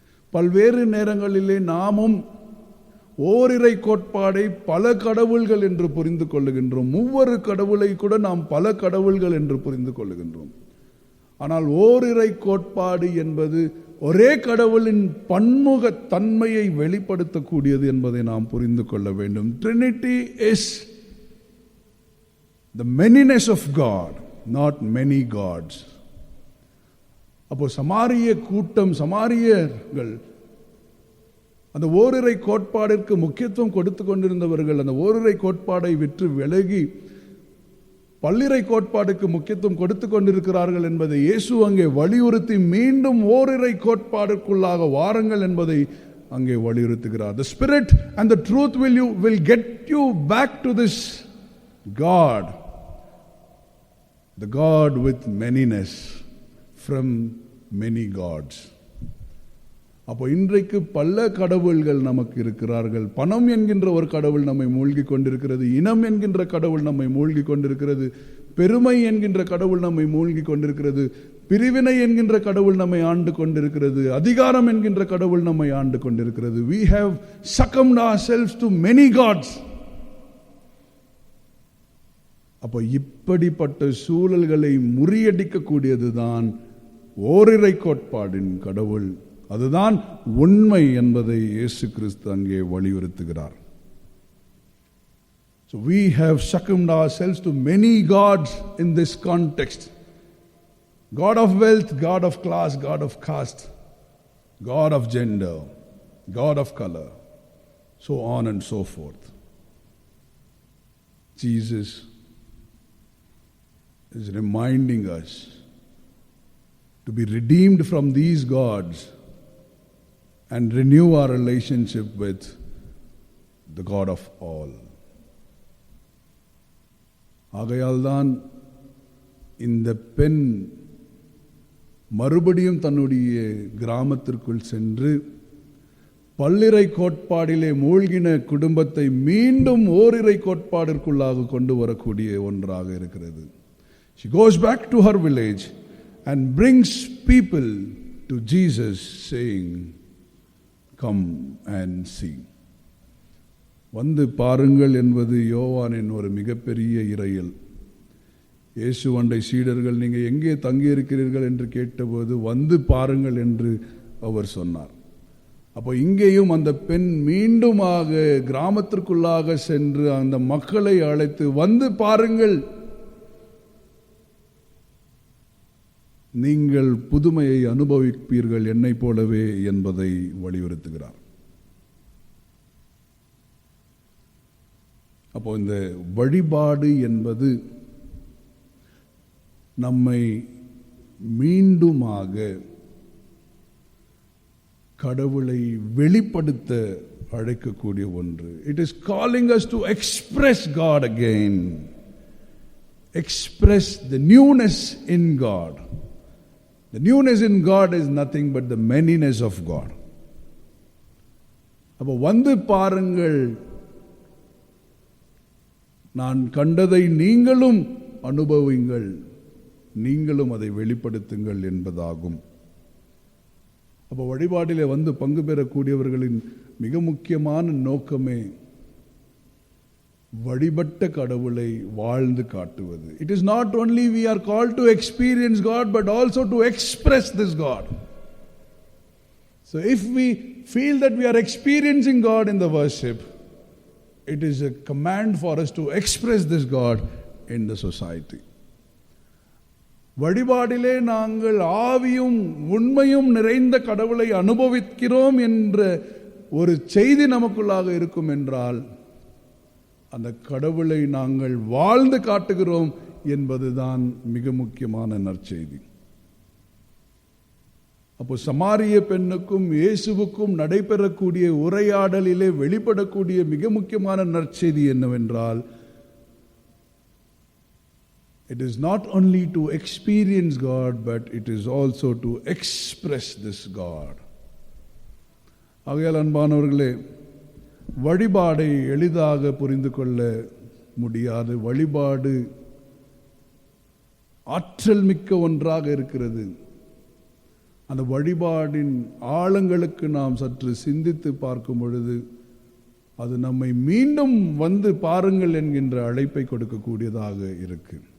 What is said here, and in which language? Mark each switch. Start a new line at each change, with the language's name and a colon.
Tamil: பல்வேறு நேரங்களிலே நாமும் ஓரிரை கோட்பாடை பல கடவுள்கள் என்று புரிந்து கொள்ளுகின்றோம். ஒவ்வொரு கடவுளை கூட நாம் பல கடவுள்கள் என்று புரிந்து கொள்ளுகின்றோம். ஆனால் ஓரிரை கோட்பாடு என்பது ஒரே கடவுளின் பன்முக தன்மையை வெளிப்படுத்தக்கூடியது என்பதை நாம் புரிந்து கொள்ள வேண்டும்.
English: Trinity is the manyness of God, not many gods.
Tamil: அப்போ சமாரிய கூட்டம், சமாரியர்கள் அந்த ஓரிரை கோட்பாடிற்கு முக்கியத்துவம் கொடுத்து கொண்டிருந்தவர்கள் அந்த ஓரிரை கோட்பாடை விற்று விலகி பல்லிறை கோட்பாடுக்கு முக்கியத்துவம் கொடுத்து கொண்டிருக்கிறார்கள் என்பதை இயேசு அங்கே வலியுறுத்தி மீண்டும் ஓரிரை கோட்பாடுக்குள்ளாக வாருங்கள் என்பதை அங்கே வலியுறுத்துகிறார்.
English: The spirit and the truth will get you back to this God, the God with manyness, from many gods.
Tamil: அப்போ இன்றைக்கு பல கடவுள்கள் நமக்கு இருக்கிறார்கள். பணம் என்கின்ற ஒரு கடவுள் நம்மை மூழ்கி கொண்டிருக்கிறது. இனம் என்கின்ற கடவுள் நம்மை மூழ்கி கொண்டிருக்கிறது. பெருமை என்கின்ற கடவுள் நம்மை மூழ்கி கொண்டிருக்கிறது. பிரிவினை என்கின்ற கடவுள் நம்மை ஆண்டு கொண்டிருக்கிறது. அதிகாரம் என்கின்ற கடவுள் நம்மை ஆண்டு கொண்டிருக்கிறது.
English: We have succumbed ourselves to many gods.
Tamil: அப்போ இப்படிப்பட்ட சூழல்களை முறியடிக்கக்கூடியதுதான் ஓரிரை கோட்பாடின் கடவுள். அதுதான் உண்மை என்பதை இயேசு கிறிஸ்து அங்கே வலியுறுத்துகிறார்.
English: So we have succumbed ourselves to many gods in this context. God of wealth, God of class, God of caste, God of gender, God of color, so on and so forth. Jesus is reminding us to be redeemed from these gods and renew our relationship with the God of all.
Tamil: ஆகையால்தான் இந்த பெண் மறுபடியும் தன்னுடைய கிராமத்திற்குள் சென்று பல்லிறை கோட்பாடிலே மூழ்கின குடும்பத்தை மீண்டும் ஓரிரை கோட்பாடிற்குள்ளாக கொண்டு வரக்கூடிய ஒன்றாக இருக்கிறது.
English: She goes back to her village and brings people to Jesus saying, come and see.
Tamil: வந்து பாருங்கள் என்பது யோவானின் ஒரு மிகப்பெரிய இறையல். இயேசு அண்டை சீடர்கள் நீங்கள் எங்கே தங்கியிருக்கிறீர்கள் என்று கேட்டபோது வந்து பாருங்கள் என்று அவர் சொன்னார். அப்போ இங்கேயும் அந்த பெண் மீண்டுமாக கிராமத்திற்குள்ளாக சென்று அந்த மக்களை அழைத்து வந்து பாருங்கள், நீங்கள் புதுமையை அனுபவிப்பீர்கள் என்னை போலவே என்பதை வலியுறுத்துகிறார். அப்போ இந்த வழிபாடு என்பது நம்மை மீண்டுமாக கடவுளை வெளிப்படுத்த அழைக்கக்கூடிய ஒன்று.
English: It is calling us to express God again, express the newness in God. The newness in God is nothing but the manyness of God.
Tamil: அப்போ வந்து பாருங்கள், நான் கண்டதை நீங்களும் அனுபவிங்கள், நீங்களும் அதை வெளிப்படுத்துங்கள் என்பதாகும். அப்போ வழிபாட்டிலே வந்து பங்கு பெறக்கூடியவர்களின் மிக முக்கியமான நோக்கமே வழிபட்ட கடவுளை வாழ்ந்து காட்டுவது.
English: It is not only we are called to experience God, but also to express this God. So if we feel that we are experiencing God in the worship, it is a command for us to express this God in the society.
Tamil: வழிபாடிலே நாங்கள் ஆவியும் உண்மையும் நிறைந்த கடவுளை அனுபவிக்கிறோம் என்ற ஒரு செய்தி நமக்குள்ளாக இருக்கும் என்றால், அந்த கடவுளை நாங்கள் வாழ்ந்து காட்டுகிறோம் என்பதுதான் மிக முக்கியமான நற்செய்தி. அப்போ சமாரிய பெண்ணுக்கும் இயேசுவுக்கும் நடைபெறக்கூடிய உரையாடலிலே வெளிப்படக்கூடிய மிக முக்கியமான நற்செய்தி என்னவென்றால்,
English: it is not only to experience God, but it is also to express this God.
Tamil: ஆகையால் அன்பானவர்களே, வழிபாடை எளிதாக புரிந்து கொள்ள முடியாது. வழிபாடு ஆற்றல் மிக்க ஒன்றாக இருக்கிறது. அந்த வழிபாடின் ஆழங்களுக்கு நாம் சற்று சிந்தித்து பார்க்கும் பொழுது அது நம்மை மீண்டும் வந்து பாருங்கள் என்கின்ற அழைப்பை கொடுக்கக்கூடியதாக இருக்கு.